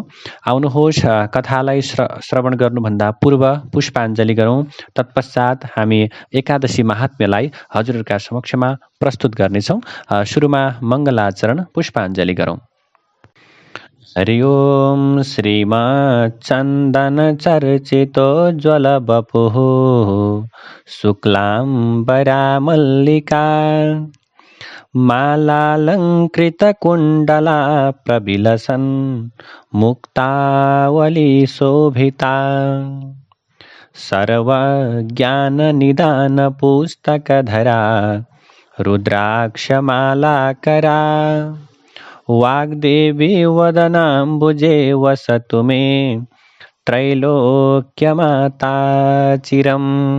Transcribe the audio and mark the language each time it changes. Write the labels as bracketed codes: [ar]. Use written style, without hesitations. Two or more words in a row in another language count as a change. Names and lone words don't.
[ne] आउनुहोस्, कथालाई श्रवण गर्नुभन्दा पूर्व पुष्पाञ्जली गरौँ। तत्पश्चात हामी एकादशी महात्म्यलाई हजुरका समक्षमा प्रस्तुत गर्नेछौँ। सुरुमा मङ्गलाचरण पुष्पाञ्जली गरौँ। [sa] हरि ओम श्रीमच्चन्दनचर्चितोज्ज्वलवपुः शुक्लाम्बरा मल्लिका मालालङ्कृतकुण्डला प्रविलसन् मुक्तावली शोभिता सर्वज्ञाननिदानपुस्तकधरा रुद्राक्षमालाकरा वाग्देवी वदनाम्बुजे वसतु मे त्रैलोक्यमाता चिरम्।